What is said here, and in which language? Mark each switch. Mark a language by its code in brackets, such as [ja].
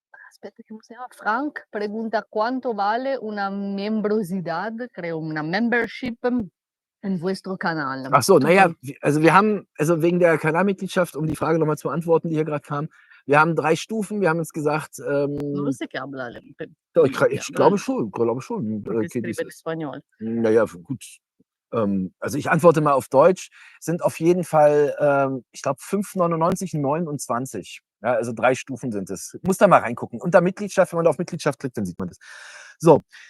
[it] Aspetta, [es] ¿cómo se llama? Frank pregunta cuánto vale una membrosidad, creo, una membership in vuestro canal. [de] Ach so, naja, also wir haben, also wegen der Kanalmitgliedschaft, um die Frage nochmal zu beantworten, die hier gerade kam, wir haben 3 Stufen, wir haben jetzt gesagt, [es] No lo sé qué habla. [de] ich glaube schon, [es] Porque escribe en español. [de] Naja, gut. Also ich antworte mal auf Deutsch, sind auf jeden Fall, ich glaube 5,99, 29. Ja, also 3 Stufen sind es. Muss da mal reingucken. Unter Mitgliedschaft, wenn man da auf Mitgliedschaft klickt, dann sieht man das. So.